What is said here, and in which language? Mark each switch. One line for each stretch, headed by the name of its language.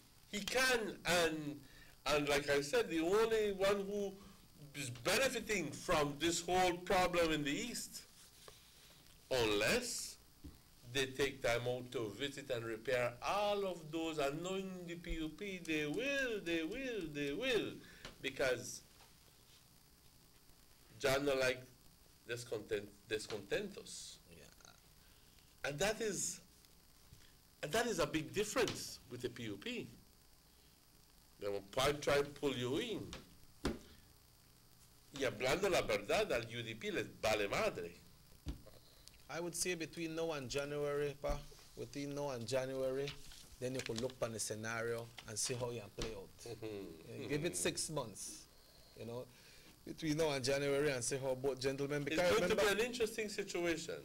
English: He can, and like I said, the only one who is benefiting from this whole problem in the East, unless they take time out to visit and repair all of those, and knowing the PUP, they will, because John don't like descontentos. Yeah. And that is a big difference with the PUP. They will try to pull you in.
Spanish: Y hablando la verdad, al UDP les vale madre.
English: I would say between now and January, pa. Between now and January, then you could look on the scenario and see how you can play out. Give it 6 months, you know, between now and January, and see how both gentlemen. It's going to be an interesting situation.